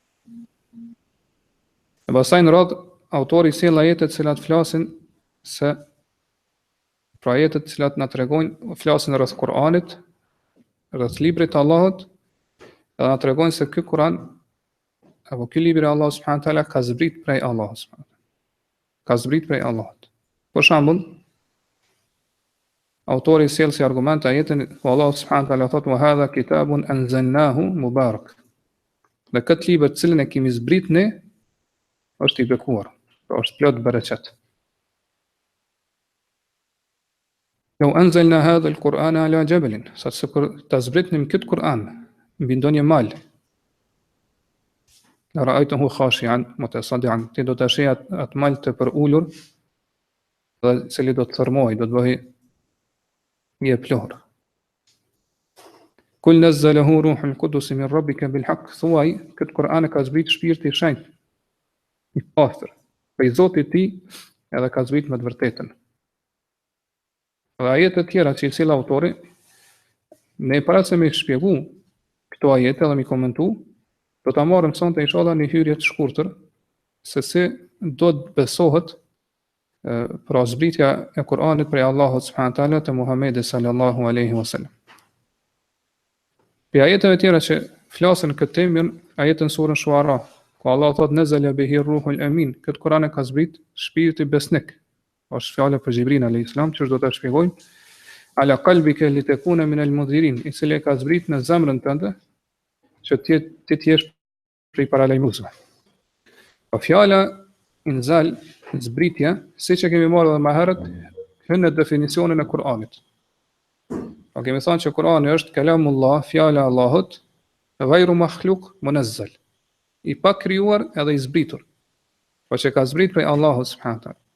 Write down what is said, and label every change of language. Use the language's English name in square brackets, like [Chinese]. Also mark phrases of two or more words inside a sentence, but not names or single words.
[Albanian] E pastaj në radhë autori sjell ajete të cilat flasin se pra ajetet të cilat na tregojnë, flasin rreth Kuranit, rreth librit të Allahut, dhe na tregojnë se ky Kuran apo ky libër i Allahut [Arabic] سبحانه وتعالى [Albanian] ka zbrit prej Allahut [Arabic] سبحانه وتعالى. [Albanian] Ka zbrit prej Allahut. Për shembull, autori sjell si argument ajetin ku Allahu [Arabic] سبحانه وتعالى [Albanian] thotë: [Arabic] "وهذا كتاب أنزلناه مبارك." [Albanian] Dhe këtë libër të cilin e kemi zbrit ne është I bekuar, pra është plot bereqet. [Arabic] لو أنزلنا هذا القرآن على جبل, [Albanian] sa se kur ta zbritnim këtë Kur'an mbi ndonjë mal, [Arabic] لرأيته خاشعا متصدعا, [Albanian] ti do ta sheh atë mal të përulur, dhe cili do të thërmojë, do të bëhej një plor. [Arabic] قل نزله روح القدس من ربك بالحق, [Albanian] thuaj këtë Kur'an e ka zbrit shpirti I shenjtë I pastër prej Zotit të tij, edhe ka zbrit me të vërtetën. Dhe ajetet tjera që I sjell autori, ne para se me shpjegu këto ajete dhe me komentu, do ta marrim sonte inshallah në hyrje të shkurtër se si do të besohet pra zbritja e Kuranit prej Allahut [Arabic] سبحانه وتعالى [Albanian] te Muhamedi [Arabic] صلى الله عليه وسلم. [Albanian] Për ajeteve tjera që flasin këtë temë, ajetën surën Shuara, ku Allah thot: [Arabic] "نزل به الروح الأمين." [Albanian] Këtë Kur'an e ka zbrit shpirti besnik. Është fjala për Xhibrin [Arabic] عليه السلام, [Albanian] që do ta shpjegojmë. [Arabic] على قلبك لتكون من المنذرين, [Albanian] I cili ka zbrit në zemrën tënde që ti jesh prej paralajmësve. Po fjala inzal, zbritja, siç e kemi marrë edhe më herët, hyn në definicionin e Kur'anit. Po kemi thënë që Kur'ani është kalamullah, fjala e Allahut, [Arabic] غير مخلوق منزل, [Albanian] I pa krijuar edhe I zbritur, po që ka zbrit prej Allahut [Arabic] سبحانه وتعالى.